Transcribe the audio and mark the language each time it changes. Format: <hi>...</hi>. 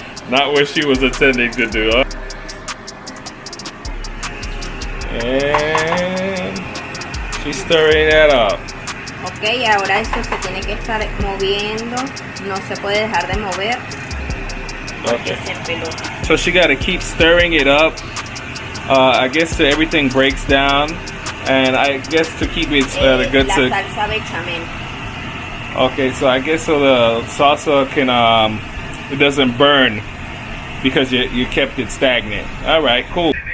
<en>Not what she was intending to do, huh? And she's stirring that up.</en> <es>Ok, ahora eso se tiene que estar moviendo. No se puede dejar de mover. Porque se pelota.</es> <en>So she got to keep stirring it up. I guess till everything breaks down, and I guess to keep it good</en> <es>La</es> <en>to.</en> <es>salsa bechamel.</es> <en>Okay, so I guess so the salsa can it doesn't burn because you kept it stagnant. All right, cool.</en>